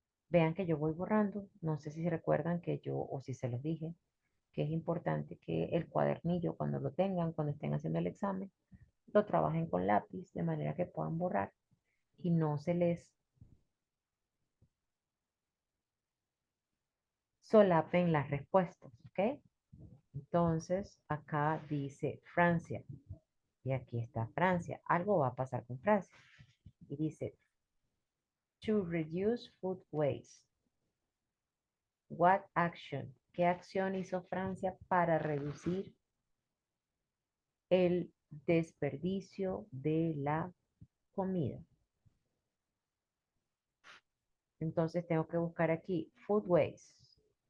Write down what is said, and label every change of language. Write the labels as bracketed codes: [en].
[es] Vean que yo voy borrando, no sé si se recuerdan que yo, o si se los dije, que es importante que el cuadernillo cuando lo tengan, cuando estén haciendo el examen, lo trabajen con lápiz de manera que puedan borrar y no se les solapen las respuestas, ¿ok? Entonces, acá dice Francia y aquí está Francia. Algo va a pasar con Francia. Y dice, [en] to reduce food waste. What action? [es] ¿Qué acción hizo Francia para reducir el desperdicio de la comida? Entonces tengo que buscar aquí [en] food waste.